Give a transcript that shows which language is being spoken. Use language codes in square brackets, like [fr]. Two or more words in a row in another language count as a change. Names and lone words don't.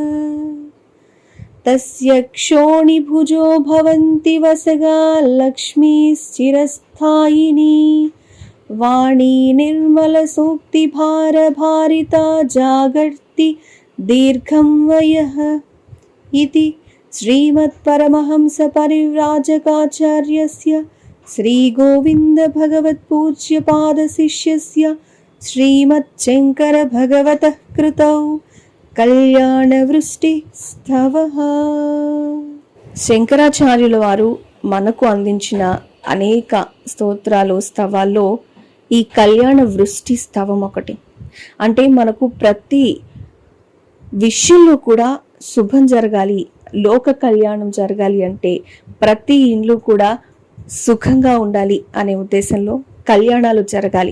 [sa] తస్య క్షోణిభుజో భవంతి వసగా లక్ష్మీశ్చిరస్థాయినీ వాణీ నిర్మల సూక్తి భార భారితా జాగర్తి దీర్ఘం వయః इति श्रीमत्परमहंस परिव्राजकाचार्यस्य श्री गोविंद भगवत् पूज्य पाद शिष्यस्य श्रीमच्छंकर भगवतः कृतौ कल्याण वृष्टि स्तवः। [te] శంకరాచార్యుల వారు మనకు అందించిన అనేక స్తోత్రాలు స్తవాల్లో ఈ కళ్యాణ వృష్టి స్తవం ఒకటి. అంటే మనకు ప్రతి విషయంలో కూడా శుభం జరగాలి, లోక కళ్యాణం జరగాలి అంటే ప్రతి ఇండ్లు కూడా సుఖంగా ఉండాలి అనే ఉద్దేశంలో కళ్యాణాలు జరగాలి.